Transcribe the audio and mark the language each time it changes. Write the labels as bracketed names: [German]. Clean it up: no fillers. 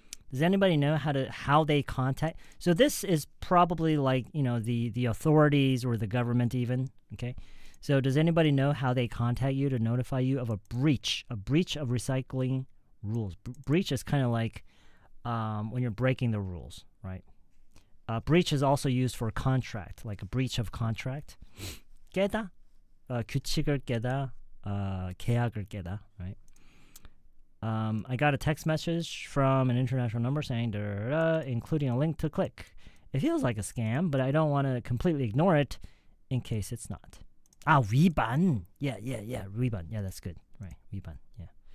[English] Does anybody know how they contact? So this is probably like, you know, the authorities or the government even, okay? So does anybody know how they contact you to notify you of a breach of recycling rules? Breach is kind of like when you're breaking the rules, right? Breach is also used for contract, like a breach of contract. [Korean] 깨다, 규칙을 깨다, 계약을 깨다, [English] right? I got a text message from an international number saying, including a link to click. It feels like a scam, but I don't want to completely ignore it in case it's not. 위반. Yeah, 위반. Yeah, that's good. Right, 위반, yeah.